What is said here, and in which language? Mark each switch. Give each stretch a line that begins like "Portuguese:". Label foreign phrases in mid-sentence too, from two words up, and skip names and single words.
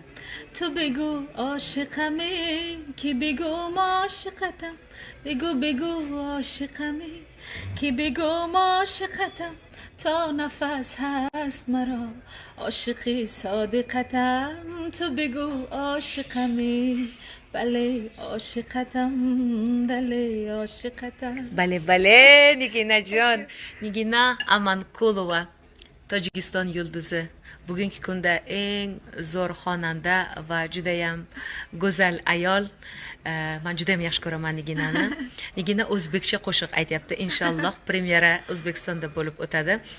Persian: تو بگو عاشقمی که بگو عاشقتم، بگو عاشقمی که بگو عاشقتم. تا نفس هست مرا عاشقی صادقتم، تو بگو عاشقمی، بله عاشقتم، بله عاشقتم. بله Nigina جان.
Uzbek: Nigina Amankulova, Tojikiston yulduzi. Bugungi kunda eng zo'r xonanda va judayam go'zal ayol. Men judayam yaxshi ko'raman Niginani. Nigina o'zbekcha qo'shiq aytyapti. Inshaalloh premyera O'zbekistonda bo'lib o'tadi.